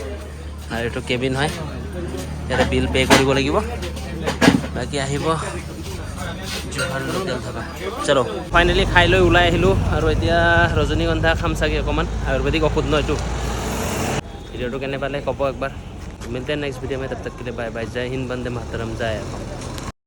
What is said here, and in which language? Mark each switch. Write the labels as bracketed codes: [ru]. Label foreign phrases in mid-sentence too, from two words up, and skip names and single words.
[as] আৰু এইটো কেবিন হয়, ইয়াতে [en] bill pay' [as] কৰিব লাগিব। বাকী আহিব জুহাল লোকেল ধাবা। চলো, ফাইনেলি খাই লৈ ওলাই আহিলোঁ, আৰু এতিয়া ৰজনীগন্ধা খাম চাগে অকণমান। আয়ুৰ্বেদিক ঔষধ ন এইটো। ভিডিঅ'টো কেনে পালে ক'ব একবাৰ। [hi] মিলতে [en] next video' [hi] में, तब तक के लिए [en] bye bye. [hi] जय हिंद, वंदे मातरम, जय।